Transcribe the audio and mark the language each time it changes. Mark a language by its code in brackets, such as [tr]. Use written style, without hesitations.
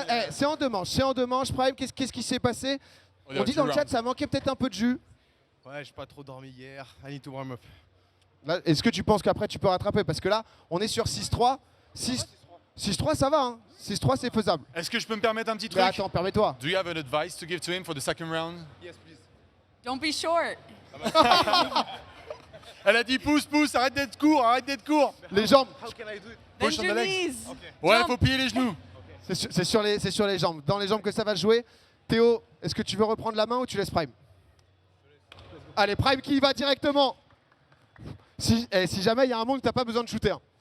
[fr] C'est en 2 manches, Prime. Qu'est-ce qui s'est passé? On dit dans le chat, ça manquait peut-être un peu de jus. Ouais, j'ai pas trop dormi hier. [en] I need to warm up. [fr] Est-ce que tu penses qu'après tu peux rattraper? Parce que là, on est sur 6-3. 6-3, ça va. Hein. 6-3, c'est faisable. Est-ce que je peux me permettre un petit truc? Mais attends, permets-toi. [en] Do you have an advice to give to him for the second round? Yes, please. Don't be short. [fr] Elle a dit pousse, arrête d'être court. Les jambes. [en] How can I do it? Push Bend on the your legs. knees. [fr] Ouais, [en] Jump. [fr] faut plier les genoux. C'est sur les jambes. Dans les jambes que ça va jouer. Théo, est-ce que tu veux reprendre la main ou tu laisses Prime? Allez, Prime qui y va directement. Si jamais il y a un monde où tu n'as pas besoin de shooter.